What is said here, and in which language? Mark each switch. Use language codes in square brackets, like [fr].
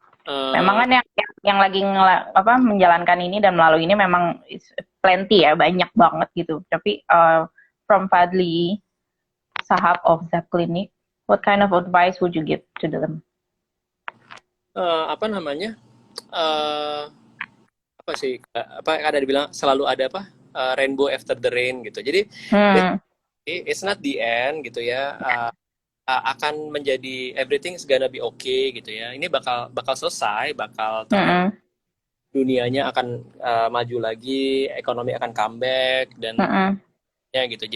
[id] Memang kan yang lagi menjalankan ini dan melalui ini memang plenty ya, banyak banget gitu. [en] Tapi from Fadli, Sahab of ZEP Clinic, what kind of advice would you give to them? [id] Apa namanya? Apa sih? Apa ada dibilang selalu ada apa? [en] Rainbow after the rain gitu. Jadi it's not the end gitu ya. [id] Akan menjadi [en] everything's gonna be okay [id] gitu ya. Ini bakal selesai, bakal dunianya akan maju lagi, ekonomi akan comeback dan ya gitu.